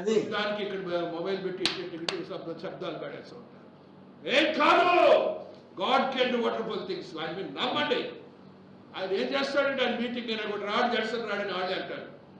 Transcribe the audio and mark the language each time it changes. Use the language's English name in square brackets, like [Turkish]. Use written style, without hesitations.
[Telugu] దానికి ఇక్కడ మొబైల్ పెట్టి శబ్దాలు పెడేస్తూ ఉంటారు. ఏం కాదు, [English] God can do wonderful things. [Telugu] ఆయన మీరు నమ్మండి. ఆయన ఏం చేస్తాడంటే ఆయన మీటింగ్ అయినా కూడా రాడు, జడ్సన్ రాడని వాళ్ళే అంటారు.